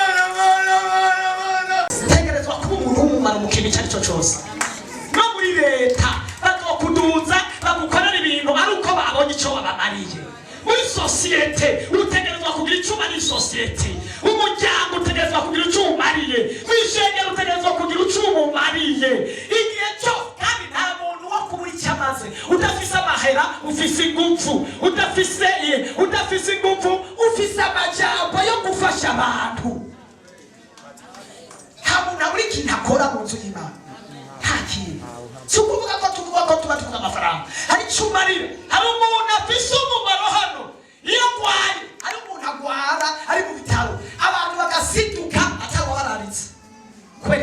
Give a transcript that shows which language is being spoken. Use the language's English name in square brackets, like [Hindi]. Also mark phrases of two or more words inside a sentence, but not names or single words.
[Rundi] tegerezwa kuba umuntu w'umumaro mu kintu cyari cyo cyose no muri leta bazokuduza bagukorera ibintu ari uko babonye icyo babamariye muri sosiyete utegerezwa kugira icyo umariye sosiyete umuryango utegerezwa kugira icyo umariye mwishengero utegerezwa kugira icyo umumariye igihe cyo kandi nta muntu wo kubura icyo amaze udafise amahera ufise ingufu udafise ingufu ufise amajambo yo gufasha abantu nta muntu abura ikintu akora mu nzu y'Imana nta kintu si ukuvuga ko tuba tuvuga amafaranga hari icyo umarira hari umuntu afise umumaro hano iyo agwaye hari umuntu agwara ari mu bitaro abantu bagasiduka ataba bararitse kubera